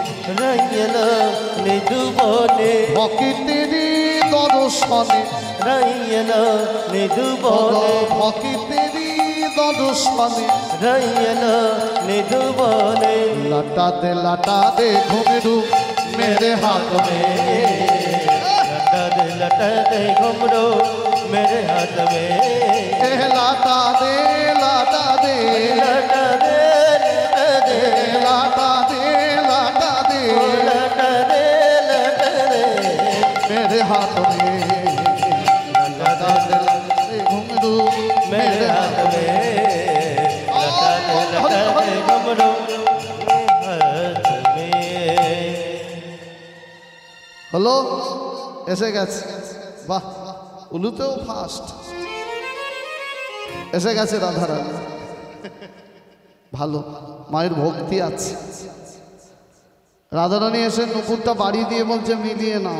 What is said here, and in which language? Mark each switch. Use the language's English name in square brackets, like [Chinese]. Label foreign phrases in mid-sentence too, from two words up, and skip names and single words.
[Bangla] রাই এলো নিধু বনে, ভক্তেরি দর্শনে, রাই এলো নিধু বনে, ভক্তেরি দর্শনে, রাই এলো নিধু বনে, [Hindi] लटा दे घुंघरू मेरे हाथ में, लटा दे घुंघरू मेरे हाथ में, लटा दे लटा दे लटा दे लटा दे लटा दे लटा दे लटा दे मेरे हाथ में, लटा दे घुंघरू मेरे हाथ में, लटा दे घुंघरू हाथ में। [Bangla] হলো এসে গেছে। বাহ, উলুতেও ফাস্ট এসে গেছে রাধারানী। ভালো, মায়ের ভক্তি আছে। রাধারানী এসে নুপুরটা বাড়ি দিয়ে বলছে মিলিয়ে নাও।